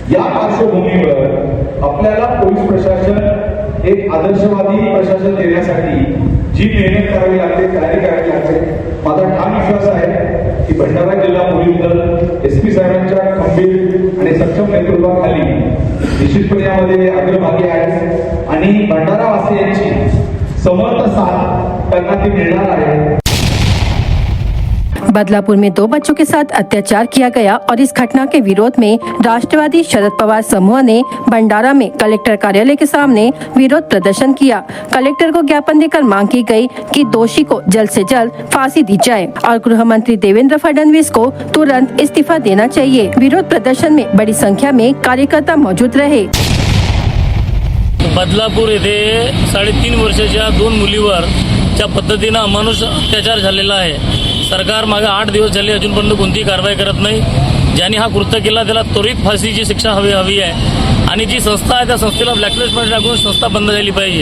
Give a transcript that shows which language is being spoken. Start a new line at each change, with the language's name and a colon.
Marathi: या पार्श्वभूमीवर आपल्याला पोलीस प्रशासन एक आदर्शवादी प्रशासन देण्यासाठी जी मेहनत करावी लागते, तयारी करावी लागते, माझा ठाम विश्वास आहे की भंडारा जिल्हा पोलीस दल SP साहेबांच्या खंबीर आणि सक्षम नेतृत्वाखाली निश्चितपणे यामध्ये अग्रभागी आहे आणि भंडारावासियांची समर्थ साथ त्यांना ती मिळणार आहे.
Hindi: बदलापुर में 2 बच्चों के साथ अत्याचार किया गया और इस घटना के विरोध में राष्ट्रवादी शरद पवार समूह ने भंडारा में कलेक्टर कार्यालय के सामने विरोध प्रदर्शन किया. कलेक्टर को ज्ञापन देकर मांग की गई कि दोषी को जल्द से जल्द फांसी दी जाए और गृह मंत्री देवेंद्र फडणवीस को तुरंत इस्तीफा देना चाहिए. विरोध प्रदर्शन में बड़ी संख्या में कार्यकर्ता मौजूद रहे.
Marathi: बदलापूर येथे 3.5 वर्षाच्या 2 मुलीवर ज्या पद्धतीनं अमानुष अत्याचार झालेला आहे, सरकार मागे 8 दिवस झाले अजूनपर्यंत कोणतीही कारवाई करत नाही. ज्यांनी हा कृत्य केला त्याला त्वरित फाशीची शिक्षा हवी आहे आणि जी संस्था आहे त्या संस्थेला ब्लॅकलिस्टमध्ये टाकून संस्था बंद झाली पाहिजे.